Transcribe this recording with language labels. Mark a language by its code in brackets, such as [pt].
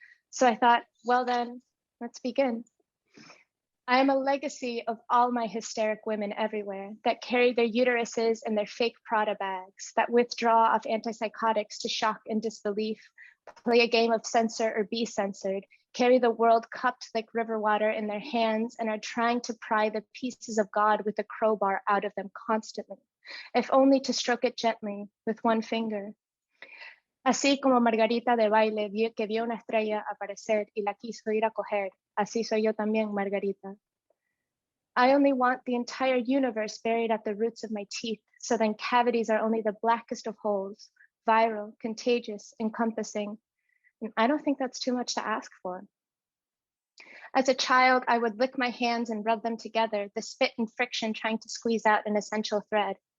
[en] So I thought, well then, let's begin. I am a legacy of all my hysteric women everywhere that carry their uteruses in their fake Prada bags, that withdraw off antipsychotics to shock and disbelief, play a game of censor or be censored, carry the world cupped like river water in their hands, and are trying to pry the pieces of God with a crowbar out of them constantly, if only to stroke it gently with one finger. [es] Así como Margarita de baile que vio una estrella aparecer y la quiso ir a coger, así soy yo también, Margarita. [en] I only want the entire universe buried at the roots of my teeth, so then cavities are only the blackest of holes, viral, contagious, encompassing. And I don't think that's too much to ask for. As a child, I would lick my hands and rub them together, the spit and friction trying to squeeze out an essential thread.